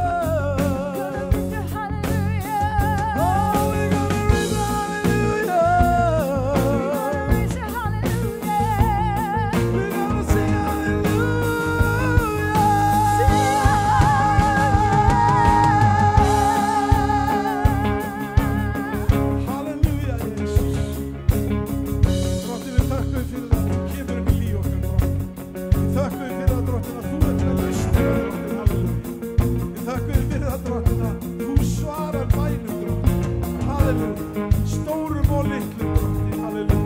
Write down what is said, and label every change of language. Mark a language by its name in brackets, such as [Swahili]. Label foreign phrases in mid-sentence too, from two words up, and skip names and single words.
[English] Oh, we're gonna raise a hallelujah. We're gonna sing hallelujah. Hallelujah, Jesus. [Icelandic] Drottinn, við þökkum þér fyrir það að þú kemur inn í líf okkar, Drottinn. Við þökkum þér fyrir það, Drottinn, að þú ert til að lausna, Drottinn, halleluja. Við þökkum þér fyrir það, Drottinn, að þú svarar bænum, Drottinn, halleluja. Stórum og litlum, Drottinn, halleluja.